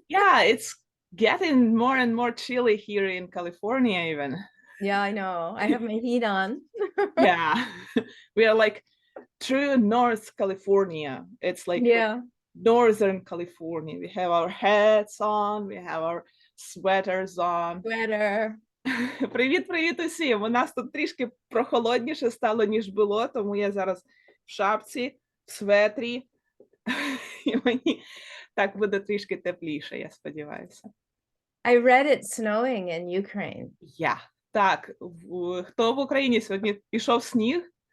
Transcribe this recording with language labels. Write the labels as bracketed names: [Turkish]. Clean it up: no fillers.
[English] Yeah, it's getting more and more chilly here in California even. Yeah, I know. I have my heat on. Yeah, we are like true North California. It's like Yeah. Northern California. We have our hats on, we have our sweaters on. Sweater. [Ukrainian] Привіт усім! У нас тут трішки прохолодніше стало, ніж було, тому я зараз в шапці, в светрі, і мені так буде трішки тепліше, я сподіваюся. [English] I read it snowing in Ukraine. [Ukrainian] Так, хто в Україні сьогодні пішов сніг?